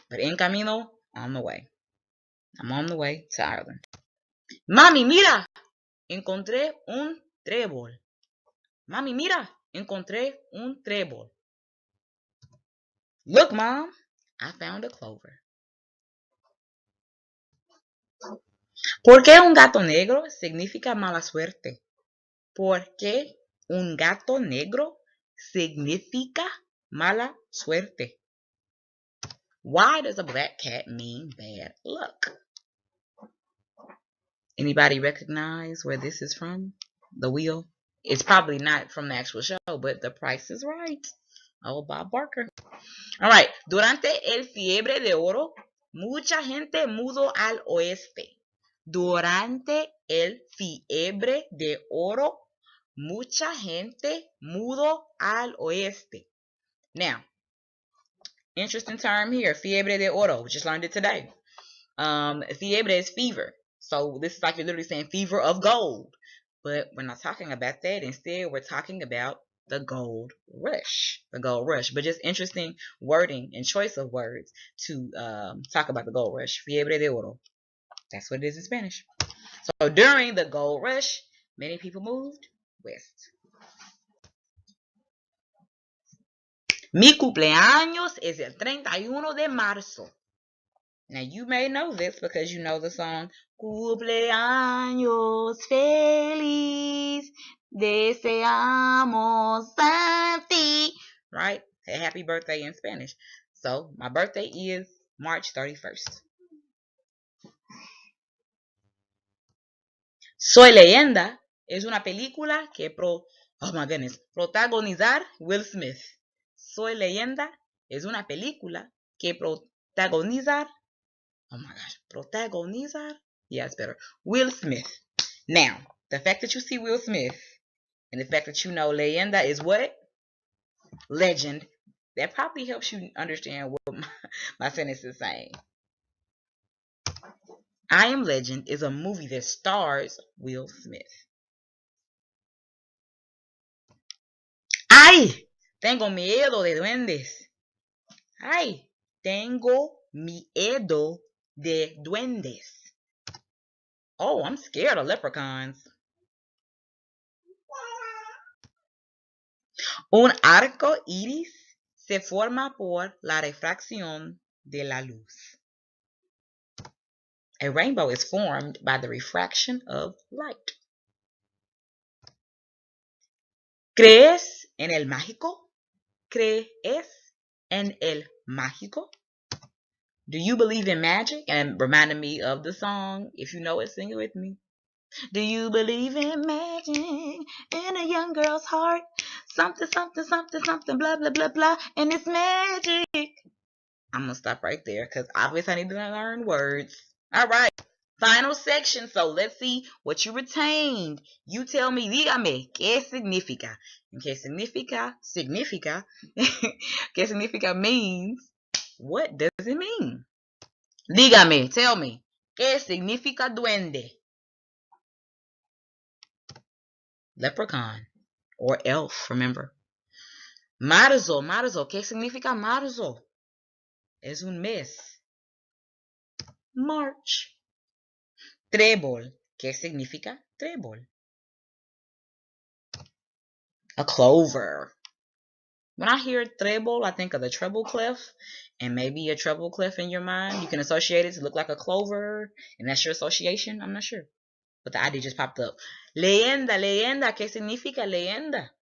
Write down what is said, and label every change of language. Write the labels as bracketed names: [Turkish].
[English] But [Spanish] en camino, [English] on the way. I'm on the way to Ireland. [Spanish] Mami, mira, encontré un trébol. Mami, mira, encontré un trébol. [English] Look, Mom, I found a clover. [Spanish] ¿Por qué un gato negro significa mala suerte? ¿Por qué un gato negro significa mala suerte? [English] Why does a black cat mean bad luck? Anybody recognize where this is from? The wheel? It's probably not from the actual show, but The Price is Right. Oh, Bob Barker. All right. [Spanish] Durante el fiebre de oro, mucha gente mudó al oeste. Durante el fiebre de oro, mucha gente mudó al oeste. [English] Now, interesting term here, [Spanish] fiebre de oro. [English] We just learned it today. Fiebre is fever. So this is like you're literally saying fever of gold. But we're not talking about that. Instead, we're talking about the gold rush. The gold rush. But just interesting wording and choice of words to talk about the gold rush. [Spanish] Fiebre de oro. [English] That's what it is in Spanish. So during the gold rush, many people moved west. [Spanish] Mi cumpleaños es el 31 de marzo. [English] Now you may know this because you know the song [Spanish] Cumpleaños feliz, deseamos a ti, [English] right? A happy birthday in Spanish. So my birthday is March 31st. [Spanish] Soy Leyenda es una película que protagonizar Will Smith. Soy Leyenda es una película que protagonizar protagonizar? [English] Yeah, it's better. Will Smith. Now, the fact that you see Will Smith and the fact that you know Leyenda is what? Legend. That probably helps you understand what my sentence is saying. I Am Legend is a movie that stars Will Smith. [Spanish] ¡Ay! Tengo miedo de duendes. ¡Ay! Tengo miedo de duendes. [English] Oh, I'm scared of leprechauns. [Spanish] Un arco iris se forma por la refracción de la luz. [English] A rainbow is formed by the refraction of light. [Spanish] ¿Crees en el mágico? ¿Crees en el mágico? [English] Do you believe in magic? And reminding me of the song. If you know it, sing it with me. Do you believe in magic in a young girl's heart? Something, something, something, something, blah, blah, blah, blah, and it's magic. I'm going to stop right there because obviously I need to learn words. All right. Final section. So let's see what you retained. [Spanish] You tell me, dígame, ¿qué significa? And ¿qué significa? Significa. ¿Qué significa [English] means, what does it mean? [Spanish] Dígame, [English] tell me, [Spanish] ¿qué significa duende? [English] Leprechaun or elf, remember. [Spanish] Marzo, marzo, ¿qué significa marzo? Es un mes. March. Trébol, ¿qué significa trébol? [English] A clover. When I hear trébol, I think of the treble clef, and maybe a treble clef in your mind. You can associate it to look like a clover, and that's your association. I'm not sure. But the idea just popped up. [Spanish] Leyenda, leyenda, ¿qué significa leyenda?